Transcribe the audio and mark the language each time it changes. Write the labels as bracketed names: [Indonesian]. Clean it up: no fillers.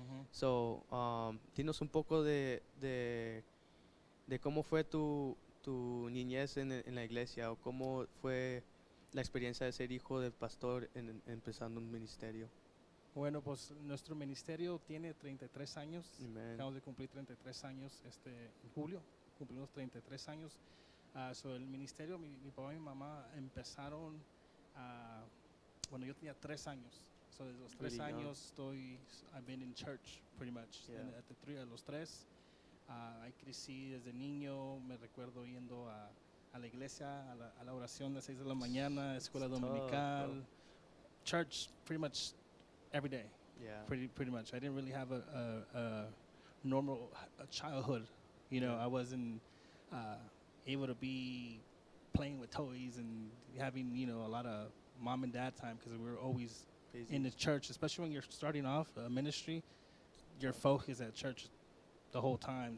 [Spanish] So, dinos un poco de cómo fue tu niñez en la iglesia, o cómo fue la experiencia de ser hijo del pastor empezando un ministerio. Bueno, pues nuestro ministerio tiene 33 años. Amen. Acabamos de cumplir 33 años en julio. Cumplimos 33 años. So el ministerio, mi papá y mi mamá empezaron, bueno, yo tenía 3 años. So desde los 3 [English] Really años I've been in church pretty much. Yeah. [Spanish] A los 3. Ahí crecí desde niño, me recuerdo yendo a la iglesia, a la oración de 6 de la mañana, escuela dominical, [English] church pretty much every day. Yeah. Pretty much. I didn't really have a normal childhood. You know, Yeah. I wasn't able to be playing with toys and having, a lot of mom and dad time because we were always Busy. in the church, especially when you're starting off a ministry. Your focus at church the whole time.